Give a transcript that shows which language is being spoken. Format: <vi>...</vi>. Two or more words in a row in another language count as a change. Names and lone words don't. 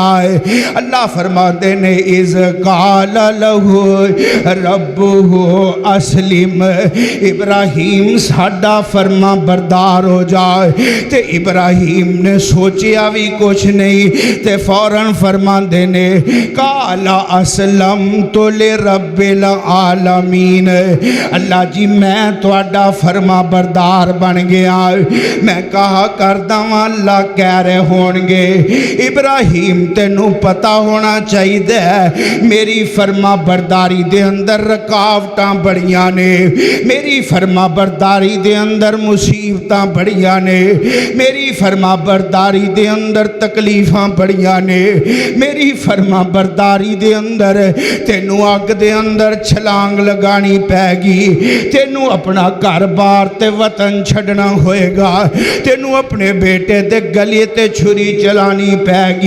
<pa>اللہ فرماتے نے</pa> <ar>إذ قال له ربه أسلم,</ar> <pa>ابراہیم ساڈا فرماں بردار ہو جائے. تے ابراہیم نے سوچیا وی کجھ نہیں تے فوراً فرماتے نے</pa> <ar>قال أسلمت لرب العالمين,</ar> <pa>اللہ جی میں تہاڈا فرماں بردار بن گیا. میں کہا کردا واں اللہ کہہ رہے ہونگے ابراہیم تینوں پتہ ہونا چاہیدا میری فرماں برداری دے اندر رکاوٹاں بڑیاں نے، میری فرماں برداری دے اندر مصیبتاں بڑیاں نے، میری فرماں برداری دے اندر تکلیفاں بڑیاں نے، میری فرماں برداری دے اندر تینوں اگ دے اندر چھلانگ لگانی پئے گی، تینوں اپنا گھر بار تے وطن چھڈنا ہوئے گا، تینوں اپنے بیٹے دے گلے تے چھری چلانی پئے گی.</pa>